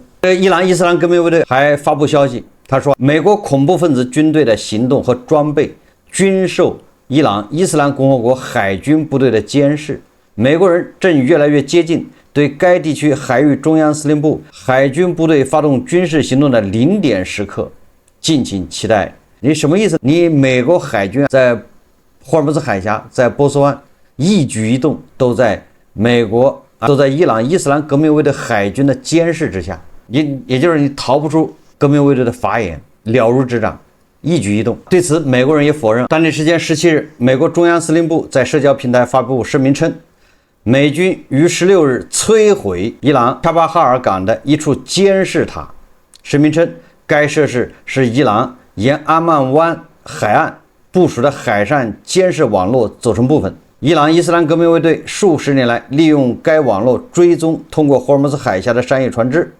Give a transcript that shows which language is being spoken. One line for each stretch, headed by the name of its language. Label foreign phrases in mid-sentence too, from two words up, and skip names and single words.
Chinese: 伊朗伊斯蘭革命衛隊還發布消息，他說美國恐怖分子軍隊的行動和裝備均受伊朗伊斯蘭共和國海軍部隊的監視，美國人正越來越接近對該地區海域中央司令部海軍部隊發動軍事行動的0點時刻。敬請期待。你什麼意思？你美國海军在霍爾木茲海峽、在波斯灣一舉一動都在美國都在伊朗伊斯蘭革命卫队海軍的監視之下，也就是你逃不出革命卫队的法眼，了如指掌，一舉一動。对此，美國人也否認。当地时間17日，美國中央司令部在社交平台发布声明称，美軍於16日摧毀伊朗查巴哈爾港的一處監視塔。聲明稱，該設施是伊朗沿阿曼灣海岸部署的海上監視網絡組成部分。伊朗伊斯蘭革命衛隊數十年來利用該網絡追蹤通過霍爾木茲海峽的商業船只。